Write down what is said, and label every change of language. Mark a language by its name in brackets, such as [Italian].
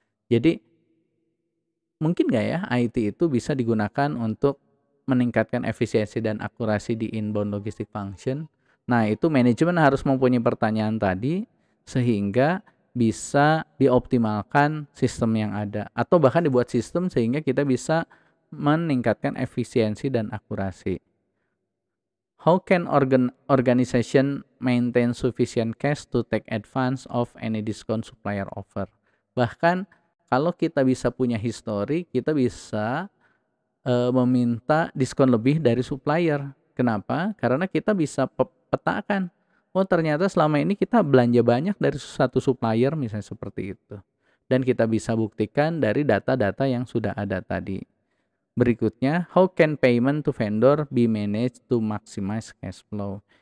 [Indonesian] Jadi, mungkin nggak ya IT itu bisa digunakan untuk meningkatkan efisiensi dan akurasi di inbound logistic function? Nah, itu manajemen harus mempunyai pertanyaan tadi sehingga bisa dioptimalkan sistem yang ada. Atau bahkan dibuat sistem sehingga kita bisa meningkatkan efisiensi dan akurasi. [English] How can organization maintain sufficient cash to take advance of any discount supplier offer? [Indonesian] Bahkan kalau kita bisa punya histori, kita bisa meminta diskon lebih dari supplier. Kenapa? Karena kita bisa petakan, oh ternyata selama ini kita belanja banyak dari satu supplier misalnya seperti itu. Dan kita bisa buktikan dari data-data yang sudah ada tadi. Berikutnya, [English] how can payment to vendor be managed to maximize cash flow?